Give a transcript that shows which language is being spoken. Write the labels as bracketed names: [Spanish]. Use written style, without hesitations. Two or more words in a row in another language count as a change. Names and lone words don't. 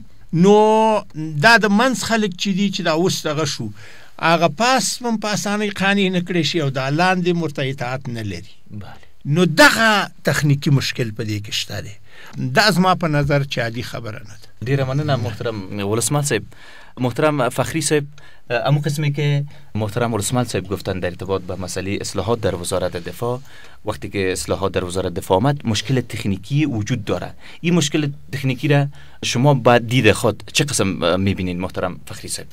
[Pashto] نو دا د منځ خلک چې دي چې دا اوس دغه شو هغه پاس هم په اسانۍ قانع نه کړی شي او دا لاندې ورته اطاعت نه لري. نو دغه تخنیکي مشکل په دې کې شته دی. دا زما په نظر چې عادي خبره نه ده. ډیره مننه محترم ولسمال صاحب. [Persian] محترم فخری صاحب، اما قسمی که محترم ولسمال صاحب گفتن در ارتباط به مسئله اصلاحات در وزارت دفاع، وقتی که اصلاحات در وزارت دفاع آمد مشکل تکنیکی وجود داره. این مشکل تکنیکی را شما با دید خود چه قسم میبینید محترم فخری صاحب؟